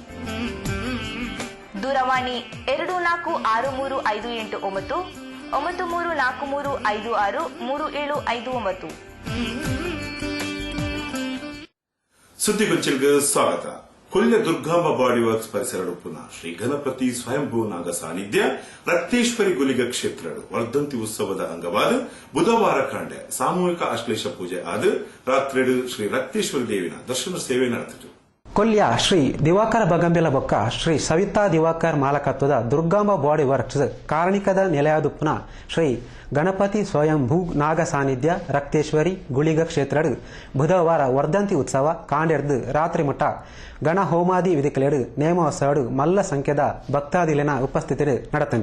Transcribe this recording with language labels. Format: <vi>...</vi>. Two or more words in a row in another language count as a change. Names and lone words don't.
<tcy>ದೂರವಾಣಿ 246358 9343563759. ಸುದ್ದಿಗೊಂಚಲ್ಗೆ ಸ್ವಾಗತ. ಕೊಲ್ಯ ದುರ್ಗಾಂಬ ಬಾಡಿ ವರ್ಕ್ಸ್ ಪರಿಸರ ಪುನಃ ಶ್ರೀ ಗಣಪತಿ ಸ್ವಯಂಭೂ ನಾಗ ಸಾನ್ನಿಧ್ಯ ರಕ್ತೇಶ್ವರಿ ಗುಲಿಗ ಕ್ಷೇತ್ರ ವರ್ಧಂತಿ ಉತ್ಸವದ ಅಂಗವಾದ ಬುಧವಾರ ಕಾಂಡೆ ಸಾಮೂಹಿಕ ಆಶ್ಲೇಷ ಪೂಜೆ ಆದ ರಾತ್ರಿ ಶ್ರೀ ರಕ್ತೇಶ್ವರಿ ದೇವಿನ ದರ್ಶನ ಸೇವೆ ನಡೆದಿತು. ಕೊಲ್ಯ ಶ್ರೀ ದಿವಾಕರ ಬಗಂಬೆಲ ಬೊಕ್ಕ ಶ್ರೀ ಸವಿತಾ ದಿವಾಕರ್ ಮಾಲಕತ್ವದ ದುರ್ಗಾಂಬ ಬಾಡಿ ವರ್ಕ್ಸ್ ಕಾರಣಿಕದ ನೆಲೆಯಾದ ಪುನಃ ಶ್ರೀ ಗಣಪತಿ ಸ್ವಯಂಭೂ ನಾಗ ಸಾನ್ನಿಧ್ಯ ರಕ್ತೇಶ್ವರಿ ಗುಳಿಗ ಕ್ಷೇತ್ರ ಬುಧವಾರ ವರ್ಧಂತಿ ಉತ್ಸವ ಕಾಂಡೆರ್ದು ರಾತ್ರಿ ಮಟ್ಟ ಗಣ ಹೋಮಾದಿ ವಿಧಿಕಲೆಡು ನೇಮೋತ್ಸವ ಮಲ್ಲ ಸಂಖ್ಯೆದ ಭಕ್ತಾದಿಲಿನ ಉಪಸ್ಥಿತಿ ನಡೆತಂಡು.</tcy>